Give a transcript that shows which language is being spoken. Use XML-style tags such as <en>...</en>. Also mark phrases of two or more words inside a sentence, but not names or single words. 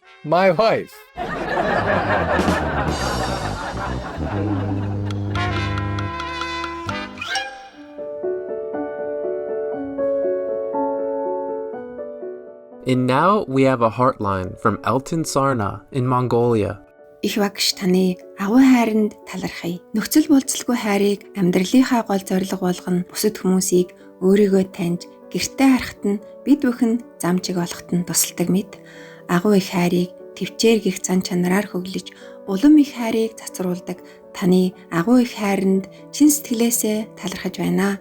<en>My wife. And now we have a heartline from Elton Sarna in Mongolia.</en> <mn>Их багш таны агуу хайранд талархъя. Нөхцөл болцолгүй хайрыг амьдралынхаа гол зорилго болгон бусад хүмүүсийг өөрийгөө таньж гэртээ харахад нь бид бүхэн замчиг олоход нь тусалдаг мэд. Агуу их хайрыг төвчээр гих зан чанараар хөглөж, улам их хайрыг цацруулдаг таны агуу их хайранд чин сэтгэлээсээ талархаж байна.</mn>